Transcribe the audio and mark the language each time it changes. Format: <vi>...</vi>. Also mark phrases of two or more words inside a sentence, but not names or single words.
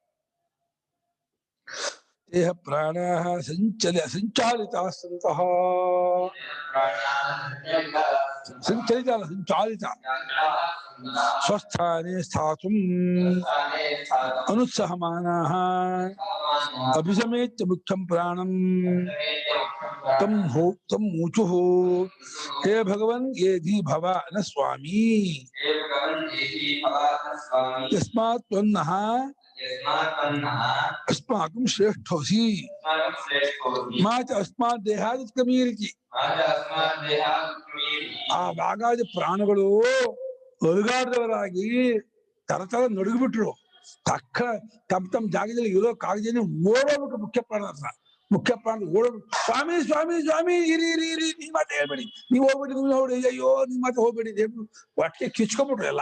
<sa>ದೇಹ ಪ್ರಾಣ ಸಂಚಾಲಿತ ಸಂಚಾಲಿತ ಸ್ವಸ್ಥಾನೇ ಸ್ಥಾತುಂ ಅನುತ್ಸಾಹಮಾನಾಃ ಅಭಿಸಮೇತ್ಯ ಮುಖ್ಯಂ ಪ್ರಾಣಂ ತಂ ಊಚುಃ ಹೇ ಭಗವನ್ ಏಧಿ ಭವ ನ ಸ್ವಾಮಿ ಯಸ್ಮಾತ್ ತ್ವನ್ನಃ अस्माकं श्रेष्ठोऽसि मा च अस्मात् ದೇಹಾದಿತ್ಕಮೀರಿತಿ.</sa> <kn>ಆ ಭಾಗಾದ ಪ್ರಾಣಗಳು ಅಲುಗಾಡದವರಾಗಿ ತರತರ ನಡುಗ್ಬಿಟ್ರು. ತಕ್ಕ ತಮ್ಮ ಜಾಗದಲ್ಲಿ ಇರೋಕ್ಕಾಗದೇನೆ ಓಡೋಗ್ಬಿಟ್ರು. ಮುಖ್ಯ ಪ್ರಾಣ ಓಡೋಗ್ಬಿಟ್ಟು, ಸ್ವಾಮಿ ಸ್ವಾಮಿ ಸ್ವಾಮಿ ಇರಿ ಇರಿ ಇರಿ, ನೀ ಮಾತು ಹೇಳ್ಬೇಡಿ, ನೀವು ಹೋಗ್ಬಿಡಿ, ನೀವು ನೋಡಿ, ಅಯ್ಯೋ ನೀ ಮಾತು ಹೋಗ್ಬೇಡಿ, ಒಟ್ಟಿಗೆ ಕಿಚ್ಕೊಂಡ್ಬಿಟ್ರು ಎಲ್ಲ.</kn>